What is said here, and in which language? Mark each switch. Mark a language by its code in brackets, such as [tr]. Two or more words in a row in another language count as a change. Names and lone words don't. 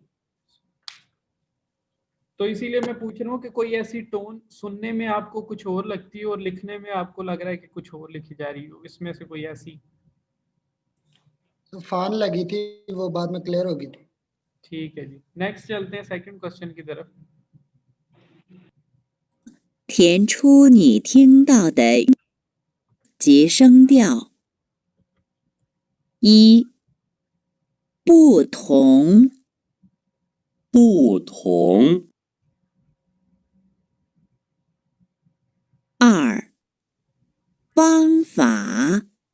[hi] तो इसीलिए मैं पूछ रहा हूँ कि कोई ऐसी टोन सुनने में आपको कुछ और लगती है और लिखने में आपको लग रहा है कि कुछ और लिखी जा रही हो, इसमें से कोई ऐसी? तो फान लगी थी, वो बाद में क्लियर होगी थी। ठीक है जी, नेक्स्ट चलते हैं [en] second question [hi] की तरफ। [zh] 填出你听到的及声调。一、不同。不同。二、方法。